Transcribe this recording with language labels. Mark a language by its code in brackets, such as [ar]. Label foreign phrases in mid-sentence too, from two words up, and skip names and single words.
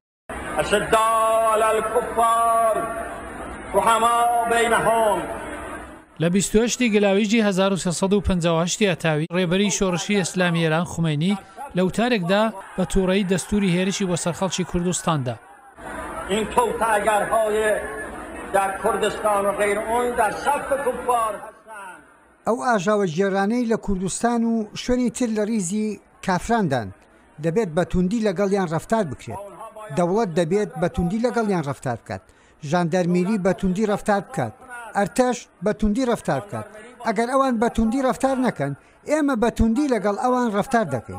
[ckb] لە 28 گەلاویجی 1350 ئەتاوی ڕێبەری شۆڕشی ئیسلامی ئێران خومەینی لە وتارێکدا بە تووڕەیی دەستوری هێرشی بۆ سەرخەڵکی کوردستاندا. [fa] این توطئه‌گرهای در کردستان و غیر آن در صف کفار هستند. [ckb] ئەو ئاژاوە جێرانەی لە کوردستان و شوێنی تر لە ریزی کافراندان دەبێت بە توندی لەگەڵیان ڕەفتار بکرێت. دەوڵەت دەبێت بە توندی لەگەڵیان ڕەفتار بکات. ژاندەرمیری بە توندی ڕەفتار بکات. ئەرتەش بە توندی ڕەفتار بکات. ئەگەر ئەوان بە توندی ڕەفتار نەکەن، ئێمە بە توندی لەگەڵ ئەوان ڕەفتار دەکەین.